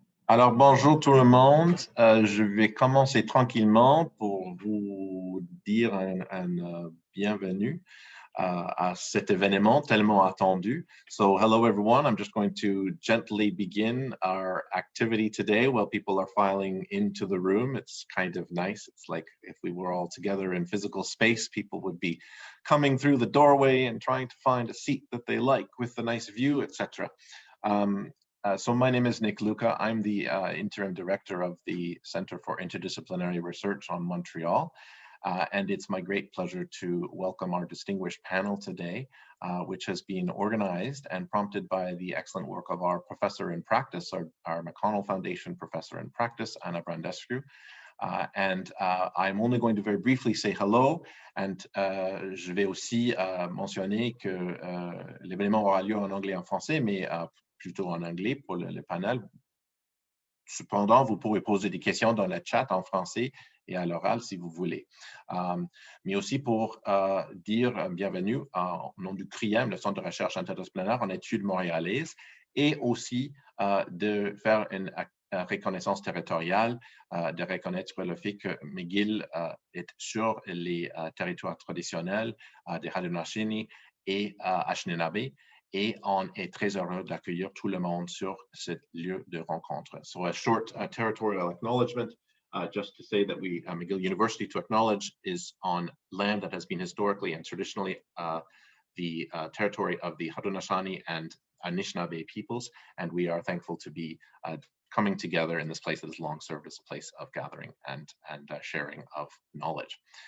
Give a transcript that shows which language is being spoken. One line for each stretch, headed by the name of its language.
French: Alors, bonjour tout le monde. Je vais commencer tranquillement pour vous dire un bienvenue à cet événement tellement attendu.
English: So, hello everyone. I'm just going to gently begin our activity today while people are filing into the room. It's kind of nice. It's like if we were all together in physical space, people would be coming through the doorway and trying to find a seat that they like with a nice view, etc. So my name is Nick Luca. I'm the interim director of the Center for Interdisciplinary Research on Montreal. And it's my great pleasure to welcome our distinguished panel today, which has been organized and prompted by the excellent work of our professor in practice, our McConnell Foundation professor in practice, Anna Brandusescu. I'm only going to very briefly say hello, and
French: je vais aussi mentionner que l'événement aura lieu en anglais et en français, mais plutôt en anglais pour le panel. Cependant, vous pourrez poser des questions dans le chat en français et à l'oral si vous voulez. Mais aussi pour dire bienvenue au nom du CIRM, le Centre de recherche interdisciplinaire en études montréalaises, et aussi de faire une reconnaissance territoriale, de reconnaître le fait que McGill est sur les territoires traditionnels de Haudenosaunee et Anishinaabe. Et on est très heureux d'accueillir tout le monde sur ce lieu de rencontre.
English: So a short territorial acknowledgement, just to say that McGill University, to acknowledge, is on land that has been historically and traditionally the territory of the Haudenosaunee and Anishinaabe peoples, and we are thankful to be coming together in this place that has long served as a place of gathering and sharing of knowledge.